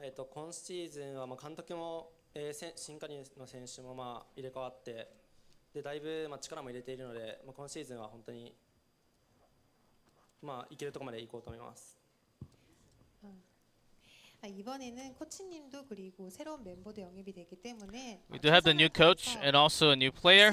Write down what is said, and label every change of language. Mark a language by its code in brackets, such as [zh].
[ja] 今シーズンは監督も新加入の選手も入れ替わってでだいぶ力も入れているので、今シーズンは本当にいけるところまで行こうと思います。 [ko] 이번에는 코치님도 그리고 새로운 멤버도 영입이 되기 때문에 [en] We do have the new coach and also a new player.